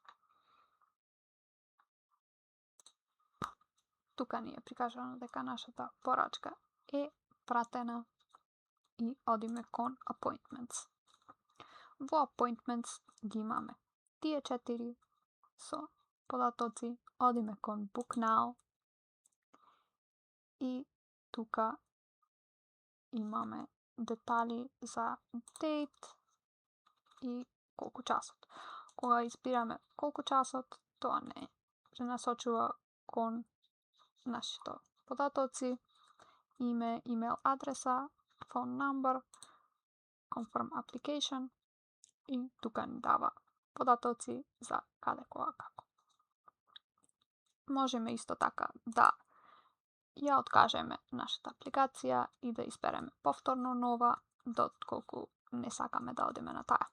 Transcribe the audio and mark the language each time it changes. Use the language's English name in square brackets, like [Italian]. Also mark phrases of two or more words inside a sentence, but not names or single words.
[Macedonian] Тука ни е прикажано дека нашата порачка е пратена и одиме кон appointments. Во appointments ги имаме тие 4 со податоци, одиме кон [English] book now [Macedonian] и тука имаме детали за date и колку часот. Кога избираме колку часот, тоа не пренасочува кон нашите податоци, име, имейл адреса, [English] phone number, confirm application [Macedonian] и тука ни дава податоци за каде, кога, како. Можеме исто така да ја откажеме нашата апликација и да избереме повторно нова, дотколку не сакаме да одиме на таа.